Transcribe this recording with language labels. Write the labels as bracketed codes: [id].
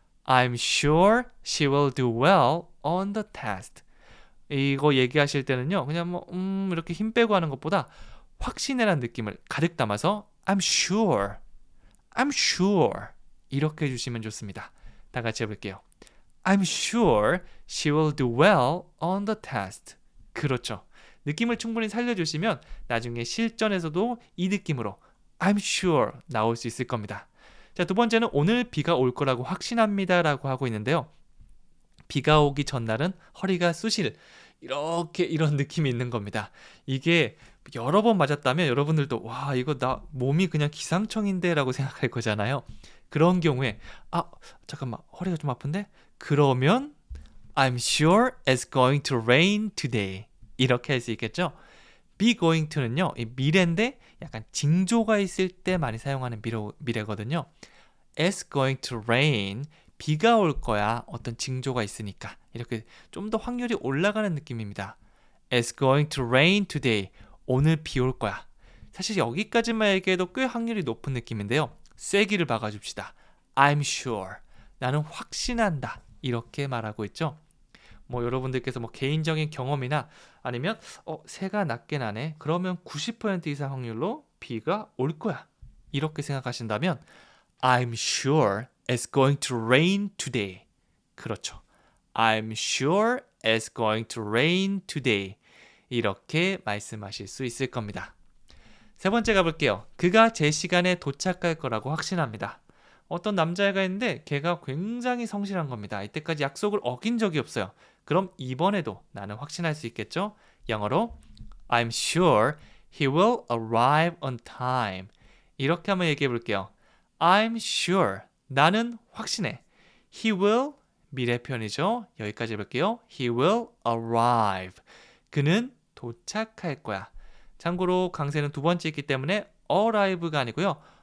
[en] I'm sure she will do well on the test. [ko] 이거 얘기하실 때는요. 그냥 뭐 이렇게 힘 빼고 하는 것보다 확신이라는 느낌을 가득 담아서 I'm sure, I'm sure 이렇게 해주시면 좋습니다. 다 같이 해볼게요. [en] I'm sure she will do well on the test. [ko] 그렇죠. 느낌을 충분히 살려주시면 나중에 실전에서도 이 느낌으로 I'm sure 나올 수 있을 겁니다. 자, 두 번째는 오늘 비가 올 거라고 확신합니다 라고 하고 있는데요. 비가 오기 전날은 허리가 쑤실 이렇게 이런 느낌이 있는 겁니다. 이게 여러 번 맞았다면 여러분들도 와 이거 나 몸이 그냥 기상청인데 라고 생각할 거잖아요. 그런 경우에 잠깐만 허리가 좀 아픈데? 그러면 [en] I'm sure it's going to rain today [ko] 이렇게 할 수 있겠죠. be going to는요 이 미래인데 약간 징조가 있을 때 많이 사용하는 미래거든요. [en] it's going to rain [ko] 비가 올 거야. 어떤 징조가 있으니까 이렇게 좀 더 확률이 올라가는 느낌입니다. [en] It's going to rain today. [ko] 오늘 비 올 거야. 사실 여기까지만 얘기해도 꽤 확률이 높은 느낌인데요. 쐐기를 박아줍시다. [en] I'm sure. [ko] 나는 확신한다. 이렇게 말하고 있죠. 뭐 여러분들께서 뭐 개인적인 경험이나 아니면 새가 낮게 나네. 그러면 90% 이상 확률로 비가 올 거야. 이렇게 생각하신다면 [en] I'm sure it's going to rain today. [ko] 그렇죠. [en] I'm sure it's going to rain today. [ko] 이렇게 말씀하실 수 있을 겁니다. 세 번째 가볼게요. 그가 제 시간에 도착할 거라고 확신합니다. 어떤 남자애가 있는데 걔가 굉장히 성실한 겁니다. 이때까지 약속을 어긴 적이 없어요. 그럼 이번에도 나는 확신할 수 있겠죠? 영어로 [en] I'm sure he will arrive on time. [ko] 이렇게 한번 얘기해 볼게요. [en] I'm sure. [ko] 나는 확신해. He will 미래 표현이죠. 여기까지 해볼게요. [en] He will arrive. [ko] 그는 도착할 거야. 참고로 강세는 두 번째 있기 때문에 arrive가 아니고요.